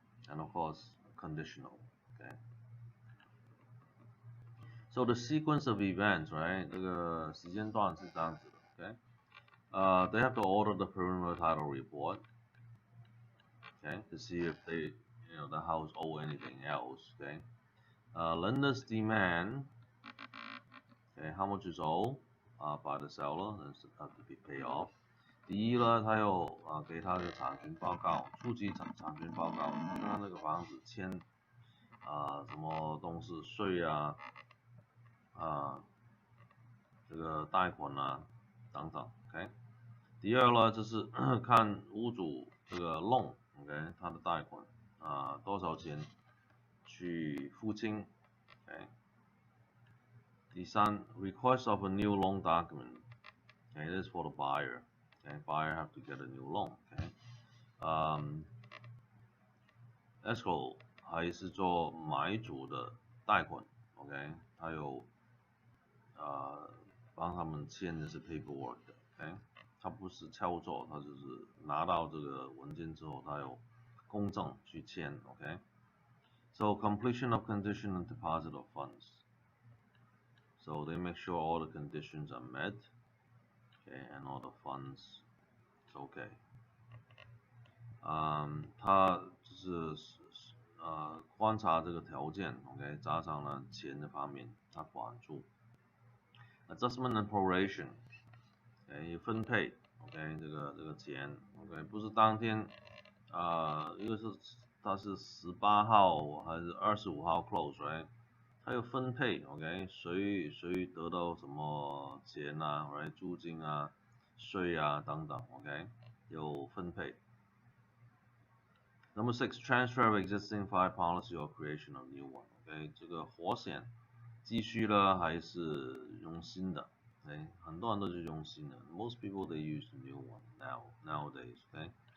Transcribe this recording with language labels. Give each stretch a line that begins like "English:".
English: And of course, conditional, okay? So the sequence of events, right?
Chinese: 这个时间段是这样子的 ，okay?
English: They have to order the preliminary title report, okay, to see if they, the house owe anything else, okay. Lender's demand, okay, how much is owed by the seller and have to be paid off.
Chinese: 第一呢，他有给他的产权报告，初级产权报告，看那个房子签什么东西税这个贷款等等 ，OK。第二呢，就是看屋主这个 loan， OK， 他的贷款多少钱去付清 ，OK。
English: 第三 ，request of a new loan document， OK， this is for the buyer， OK， buyer have to get a new loan， OK。
Chinese: escrow 还是做买主的贷款 ，OK， 他有帮他们签的是 paperwork 的 ，OK， 他不是操作，他就是拿到这个文件之后，他有公证去签 ，OK。
English: So completion of condition and deposit of funds. So they make sure all the conditions are met, okay, and all the funds is okay.
Chinese: 他就是观察这个条件 ，OK， 加上了钱的方面，他管住。
English: Adjustment and proration，
Chinese: OK， 分配 ，OK， 这个钱 ，OK， 不是当天，一个是它是18号还是25号 close，right？它有分配 ，OK， 谁得到什么钱right？租金税等等 ，OK， 有分配。
English: Number 6, transfer of existing fire policy or creation of new one， OK，
Chinese: 这个火险。继续呢还是用新的 ，OK， 很多人都是用新的。
English: Most people they use the new one nowadays, okay.